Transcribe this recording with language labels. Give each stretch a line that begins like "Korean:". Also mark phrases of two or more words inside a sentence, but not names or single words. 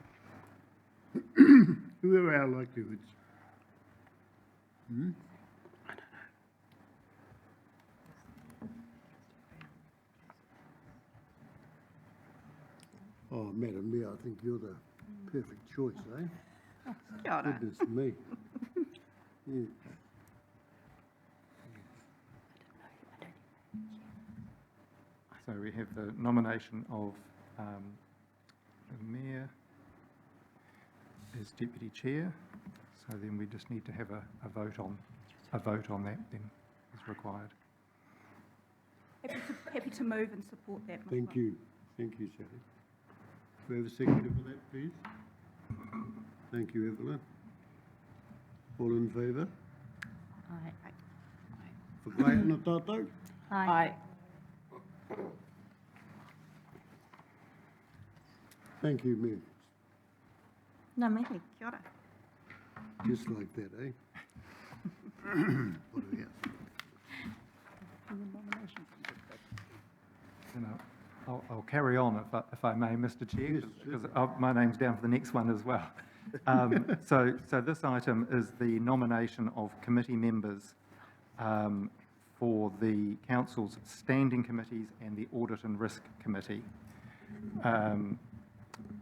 English: Who are our likelihoods? I don't know. Oh, Madam Mayor, I think you're the perfect choice, eh?
Māori: Kia ora.
English: Goodness me. Yeah. So we have the nomination of the mayor as deputy chair. So then we just need to have a vote on that then is required. Happy to move and support that. Thank you. Thank you, Sally. Do we have a seconder for that, please? Thank you, Evelyn. All in favour? Aye.
Māori: Whakaia tātou?
English: Aye. Thank you, Mayor.
Māori: Nā mihi, kia ora.
English: Just like that, eh? What do we have? I'll carry on if I may, Mr. Chair, Yes, because my name's down for the next one as well. So this item is the nomination of committee members for the council's standing committees and the audit and risk committee.